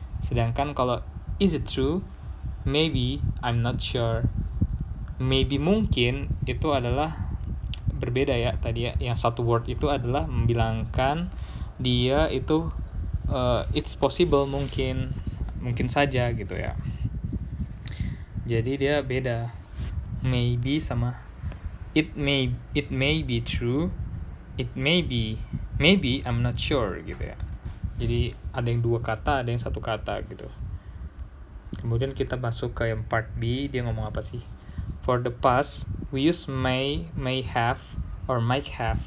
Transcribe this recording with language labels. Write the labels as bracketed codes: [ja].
[id] Sedangkan kalau [en] is it true, maybe, I'm not sure. Maybe [id] mungkin itu adalah berbeda ya tadi ya. Yang satu word itu adalah membilangkan dia itu [en] it's possible, [id] mungkin saja gitu ya. Jadi dia beda. [en] Maybe sama it may be true, it may be, maybe I'm not sure [id] gitu ya. Jadi ada yang dua kata, ada yang satu kata gitu. Kemudian kita masuk ke yang part B. Dia ngomong apa sih? [en] For the past, we use may have, or might have.